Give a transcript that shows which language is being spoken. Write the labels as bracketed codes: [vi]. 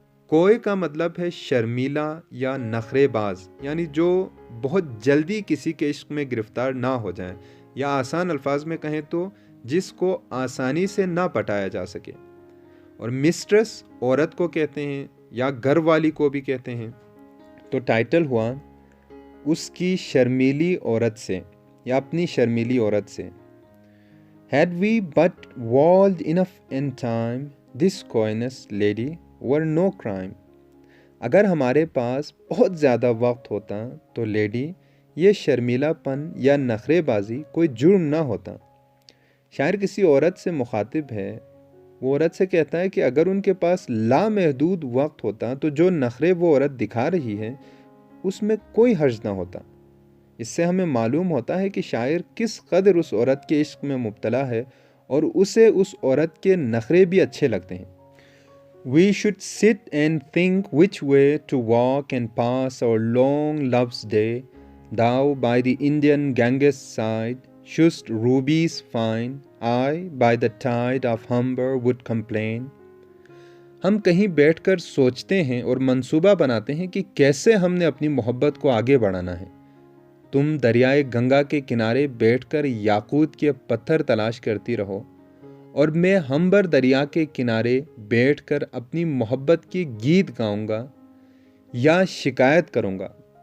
[hi] कोय का मतलब है शर्मीला या नखरेबाज, यानी जो बहुत जल्दी किसी के इश्क में गिरफ्तार ना हो जाए, या आसान अल्फाज में कहें तो जिसको आसानी से ना पटाया जा सके। और मिस्ट्रेस औरत को कहते हैं या घर वाली को भी कहते हैं। तो टाइटल हुआ उसकी शर्मीली औरत से या अपनी शर्मीली औरत से। [en] Had we but walled enough in time, this coyness lady were no crime. [hi] अगर हमारे पास बहुत ज़्यादा वक्त होता तो लेडी ये शर्मीलापन या नखरेबाजी कोई जुर्म ना होता। शायर किसी औरत से मुखातिब है। वो औरत से कहता है कि अगर उनके पास लामहदूद वक्त होता तो जो नखरे वो औरत दिखा रही है उसमें कोई हर्ज ना होता। इससे हमें मालूम होता है कि शायर किस कदर उस औरत के इश्क में मुब्तला है और उसे उस औरत के नखरे भी अच्छे लगते हैं। [en] We should sit and think which way to walk and pass our long love's day. Thou by the Indian Ganges side shouldst rubies find, I by the tide of Humber would complain. [hi] हम कहीं बैठकर सोचते हैं और मंसूबा बनाते हैं कि कैसे हमने अपनी मोहब्बत को आगे बढ़ाना है। तुम दरियाए गंगा के किनारे बैठकर याकूत के पत्थर तलाश करती रहो और मैं हम्बर दरिया के किनारे बैठकर अपनी मोहब्बत की गीत गाऊंगा या शिकायत करूंगा।